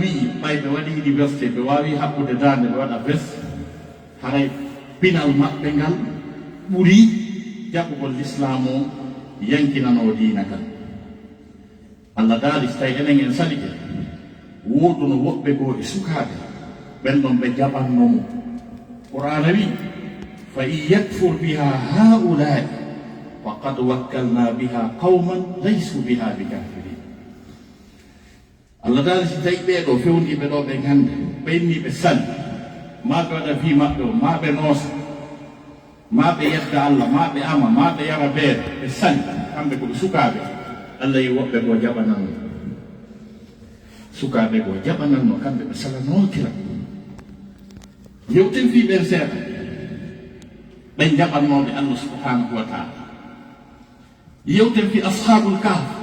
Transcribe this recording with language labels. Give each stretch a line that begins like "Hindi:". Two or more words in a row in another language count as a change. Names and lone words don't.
Fula: wii ɓay ɓe waɗi université ɓe wawi habbude dande ɓe waɗa ves haray pinal maɓɓe ngal ɓuuri jaɓɓugol l'islam o yankinano diina kan Allah daali so tawi enen en salike woduno woɓɓe goo e sukaɓe ɓen ɗon ɓe jaɓannomo qur'ana wi
Arabic: فإن يكفر بها هؤلاء فقد وكلنا بها قوما ليسوا بها بكافرين
Fula: Allah daali so tawi ɓeeɗo fewniɓe ɗo ɓe ganda ɓenniɓe sali ma ɓe waɗa fi maɓɓe o ma ɓe noosa ma ɓe yetta Allah ma ɓe ama ma ɓe yara beere ɓe sali kamɓe koɓe sukaɓe Allah yi woɓɓe goo jaɓananno sukaɓe goo jaɓananno kamɓe ɓe salanotira yewten fi ɓen seeɗa ɓen jaɓannoɓe Allah
Arabic: سبحانه وتعالى
Fula: yewten fi ashabul kahf